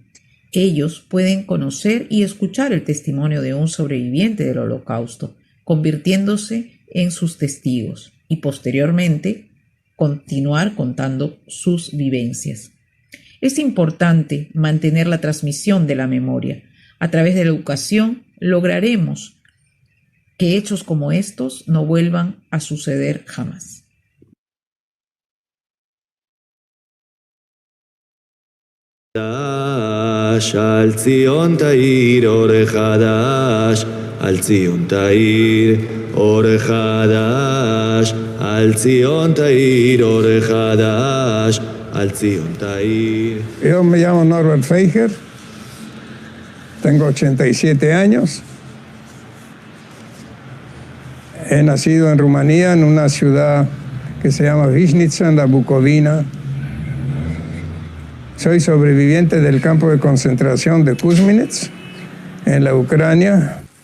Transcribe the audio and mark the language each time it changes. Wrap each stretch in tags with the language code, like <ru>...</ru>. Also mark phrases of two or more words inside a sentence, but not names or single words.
<es>Ellos pueden conocer y escuchar el testimonio de un sobreviviente del Holocausto, convirtiéndose en sus testigos y posteriormente continuar contando sus vivencias. Es importante mantener la transmisión de la memoria. A través de la educación lograremos que hechos como estos no vuelvan a suceder jamás.</es> <he>על ציון תאיר אור חדש, על ציון תאיר אור חדש, על ציון תאיר אור חדש, על ציון תאיר.</he> <es>Yo me llamo Norbert Feijer, tengo 87 años. He nacido en Rumanía, en una ciudad que se llama Vișnița, en la Bucovina. Soy sobreviviente del campo de concentración de Kuzminets, en la Ucrania.</es>